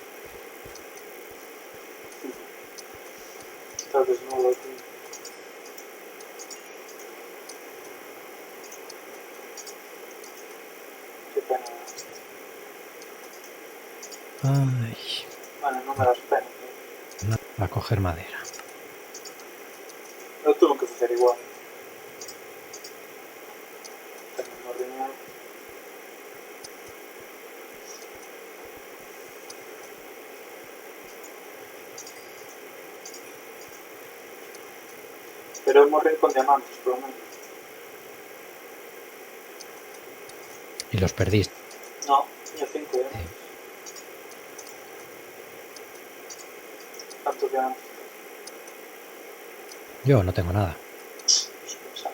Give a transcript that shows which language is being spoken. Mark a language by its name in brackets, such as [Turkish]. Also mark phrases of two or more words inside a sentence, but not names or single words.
[Spanish] Estás desnudo, tío. Qué pena. Ay, [Galician] Bueno, non me das pena. [Spanish] no, a coger madera. [Galician] Eu tuve que facer igual. Tamén morriña. Pero eu morri con diamantes, polo menos. [Spanish] Y los perdiste. [Galician] No, tiña 5 diamantes. Cantos diamantes? [Spanish] Yo no tengo nada. Eso pensaba.